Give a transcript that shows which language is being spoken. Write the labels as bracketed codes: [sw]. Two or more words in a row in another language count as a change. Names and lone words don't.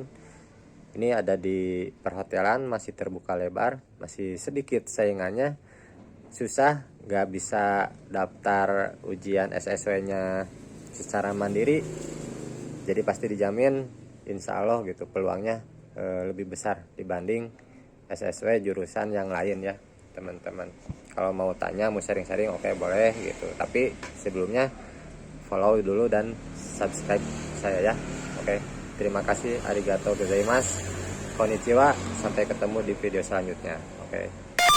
[id] Ini ada di perhotelan, masih terbuka lebar, masih sedikit saingannya, susah, nggak bisa daftar ujian SSW-nya secara mandiri, jadi pasti dijamin [ar] إن شاء الله [id] gitu peluangnya lebih besar dibanding SSW jurusan yang lain ya teman-teman. Kalau mau tanya, mau sharing-sharing, oke boleh gitu, tapi sebelumnya follow dulu dan subscribe saya ya. Oke, terima kasih, [ja] ありがとうございます、こんにちは, [id] sampai ketemu di video selanjutnya. Oke.